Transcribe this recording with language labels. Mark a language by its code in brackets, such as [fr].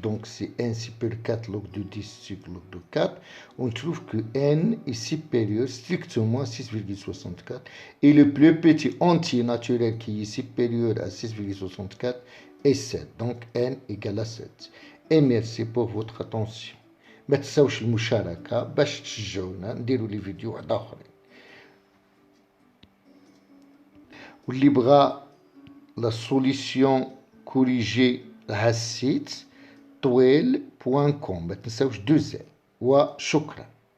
[fr] Donc, c'est n supérieur 4 log de 10 sur log de 4. On trouve que n est supérieur strictement à 6,64. Et le plus petit entier naturel qui est supérieur à 6,64 est 7. Donc, n égale à 7. Et merci pour votre attention. [ar] ما تنساوش المشاركة باش تشجعونا نديرو لي فيديو واحد اخرين. واللي بغى [fr] la solution corrigée à site [ar] طويل.com ما تنساوش 2 وشكرا.